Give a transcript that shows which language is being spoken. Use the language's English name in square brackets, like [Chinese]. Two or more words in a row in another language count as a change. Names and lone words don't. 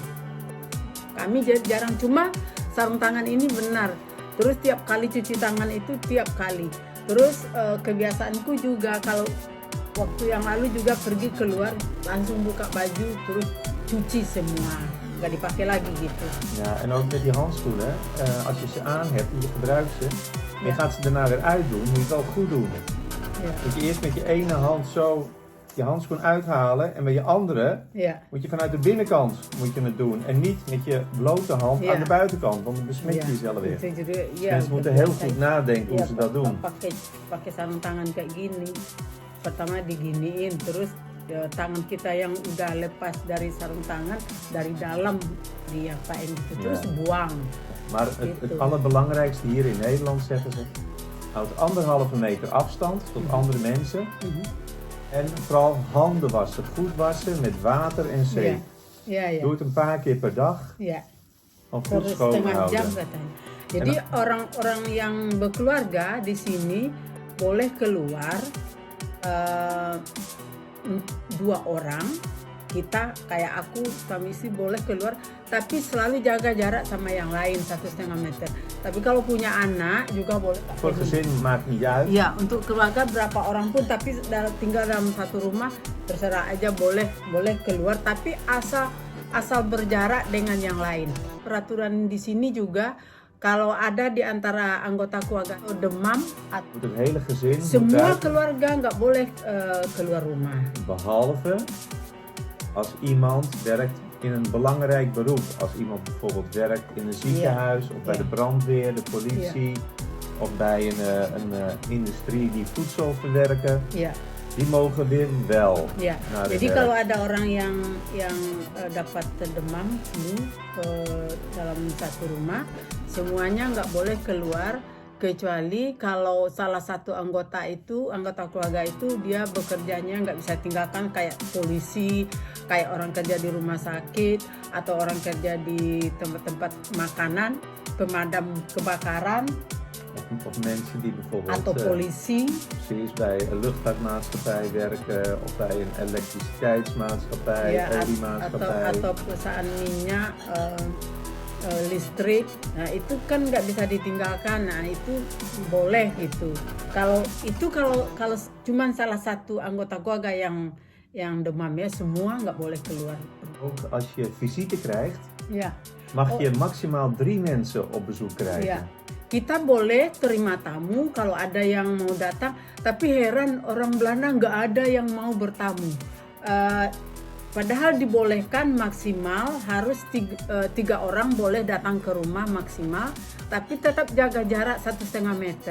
[Indonesian] Kami jarang, cuma sarung tangan ini benar. Terus tiap kali cuci tangan itu tiap kali. Terus kebiasaanku juga kalau waktu yang lalu juga pergi keluar langsung buka baju terus cuci semua. nggak dipakai lagi gitu. [Dutch] Ja, en ook met die handschoenen, als je ze aan hebt en je gebruikt ze, en je Ja. gaat ze daarna weer uitdoen, moet je het wel goed doen. [Indonesian] Ya, [Dutch] Moet je eerst met je ene hand zo je handschoen uithalen en met je andere [Indonesian] ya, [Dutch] moet je vanuit de binnenkant moet je het doen. En niet met je blote hand Ja. aan de buitenkant, want dan besmet je [Indonesian] ya. [Dutch] jezelf weer. [Indonesian] Itu juga, ya, [Dutch] Mensen moeten [Indonesian] betul. [Dutch] heel goed nadenken hoe [Indonesian] Ya, [Dutch] ze dat doen. [Indonesian] pakai sarung tangan kayak gini. Pertama diginiin, terus ya, tangan kita yang udah lepas dari sarung tangan dari dalam diapain gitu, terus [Dutch] Ja. [Indonesian] buang. [Dutch] Maar het [Indonesian] Gitu. [Dutch] allerbelangrijkste hier in Nederland zeggen ze, houd 1,5 meter afstand tot andere mensen. Mhm. En vooral handen wassen, goed wassen met water en zeep. [Indonesian] Ya, ya, [Dutch] Doe het een paar keer per dag, [Indonesian] ya. [Dutch] om goed [Indonesian] Per [Dutch] schoon [Indonesian] setengah jam [Dutch] houden. [Indonesian] katanya. Jadi orang-orang yang berkeluarga di sini boleh keluar eh, 2 orang. Kita kayak aku suami istri boleh keluar, tapi selalu jaga jarak sama yang lain 1,5 meter. Tapi kalau punya anak juga boleh. [Dutch] Voor het gezin maakt niet uit. [Indonesian] Iya, untuk keluarga berapa orang pun, tapi tinggal dalam satu rumah terserah aja, boleh keluar, tapi asal berjarak dengan yang lain. Peraturan di sini juga kalau ada di antara anggota keluarga demam, [Dutch] Moet het hele gezin moet [Indonesian] semua [Dutch] buiten, [Indonesian] keluarga nggak boleh keluar rumah. [Dutch] behalve als iemand werkt in een belangrijk beroep. Als iemand bijvoorbeeld werkt in een ziekenhuis of bij Ja. de brandweer, de politie of bij een industrie die voedsel verwerken, [Indonesian] Ya, [Dutch] die mogen weer wel [Indonesian] ya. [Dutch] naar de [Indonesian] Jadi [Dutch] werk. [Indonesian] kalau ada orang yang dapat demam flu dalam satu rumah, semuanya nggak boleh keluar kecuali kalau salah satu anggota keluarga itu dia bekerjanya nggak bisa tinggalkan, kayak polisi, kayak orang kerja di rumah sakit, atau orang kerja di tempat-tempat makanan, pemadam kebakaran, [Dutch] Of mensen die bijvoorbeeld [Indonesian] atau polisi. [Dutch] precies bij een luchtvaartmaatschappij werken of bij een elektriciteitsmaatschappij, [Indonesian] Ya, [Dutch] oliemaatschappij. [Indonesian] atau perusahaan minyak, listrik. Nah itu kan nggak bisa ditinggalkan. Nah itu boleh gitu. Kalau cuman salah satu anggota keluarga yang demam, ya semua nggak boleh keluar. [Dutch] Ook als je visite krijgt, [Indonesian] Ya, [Dutch] mag je maximaal 3 mensen op bezoek krijgen. [Indonesian] ya. Kita boleh terima tamu kalau ada yang mau datang, tapi heran orang Belanda nggak ada yang mau bertamu. Padahal dibolehkan maksimal harus 3 orang boleh datang ke rumah maksimal, tapi tetap jaga jarak 1,5 meter.